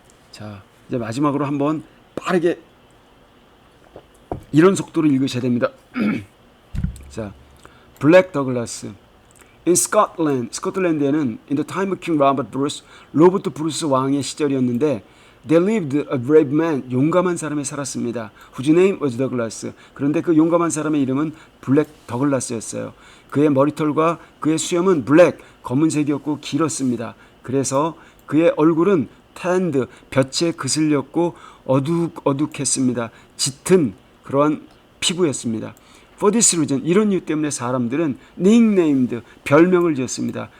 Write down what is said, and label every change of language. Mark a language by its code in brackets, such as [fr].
[ko] 자 이제 마지막으로 한번 빠르게 이런 속도로 읽으셔야 됩니다. [en] 자, 블랙 더글라스 In Scotland, [ko] 스코틀랜드에는 [en] in the time of King Robert Bruce, [ko] 로버트 브루스 왕의 시절이었는데 [en] There lived a brave man, [ko] 용감한 사람이 살았습니다. [en] Whose name was Douglas. [ko] 그런데 그 용감한 사람의 이름은 블랙 더글라스였어요. 그의 머리털과 그의 수염은 블랙, 검은색이었고 길었습니다. 그래서 그의 얼굴은 tanned, 볕에 그슬렸고 어둑어둑했습니다. 짙은 그러한 피부였습니다. [en] For this reason, [ko] 이런 이유 때문에 사람들은 nicknamed, 별명을 지었습니다.